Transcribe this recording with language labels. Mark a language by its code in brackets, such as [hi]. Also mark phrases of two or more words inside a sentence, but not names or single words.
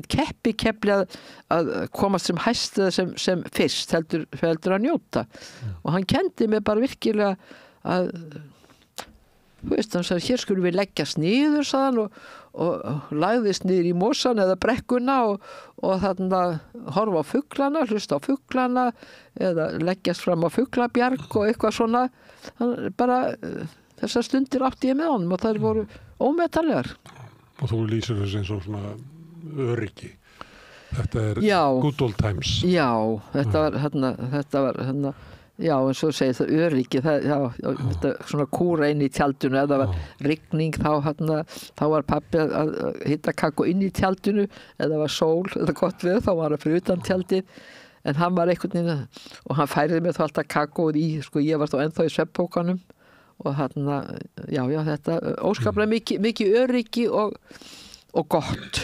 [is] ekkit keppi að komast sem hæst eða sem fyrst heldur að njóta og hann kendi mig bara virkilega að þú veist, hann sagði, hér skulum við leggjast niður sagðan og lagðist niður í mosan eða brekkuna og þarna horfa á fuglana, hlusta á fuglana eða leggjast fram á fuglabjarg og eitthvað svona bara þessar stundir átti ég með honum og þær voru ómetanlegar. Og þú lýsir þessu eins og svona öryggi. Þetta Já. [en] good old times. [is] Já, þetta var já, en svo segir það öryggi, þetta svona kúra inn í tjaldinu, ef það var rigning þá var pabbi að hita kakó inn í tjaldinu, ef það var sól eða gott við, þá var það fyrir utan tjaldið, en hann var einhvern veginn og hann færði mér þá alltaf kakóð í, sko, ég var þá ennþá í svefnpokanum og já, þetta óskaplega mikið öryggi og gott.